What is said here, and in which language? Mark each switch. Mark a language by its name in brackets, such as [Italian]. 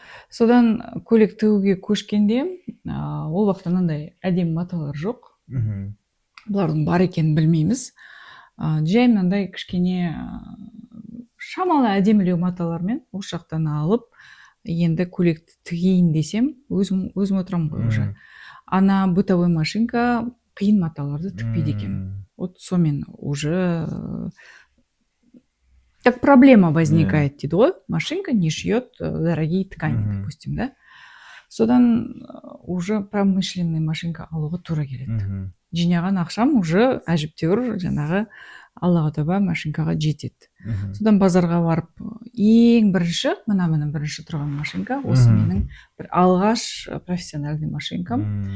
[Kazakh] Содан көйлек тігуге көшкенде, ол уақытта мынандай әдемі маталар жоқ. Бұлардың бар екенін білмейміз. Жай мынандай кішкене шамалы әдемілеу маталармен осы жақтан алып, енді көйлекті тігейін десем, өзім отырамын ғой уже. Ана бытовой машинка қиын маталарды тікпейді екен. [Russian] Вот [Kazakh] сонымен [Russian] уже так проблема возникает, [Kazakh] дейді ғой. [Russian] Машинка не шьет дорогие ткани, допустим, да? [Kazakh] Содан уже промышленный машинка алуға тура келеді. Жинаған ақшам уже әжептәуір жаңағы Аллаға тәуба машинкаға жетеді. Содан базарға барып, ең бірінші, мына бірінші тұрған машинка, осы менің бір алғаш профессиональный машинкам.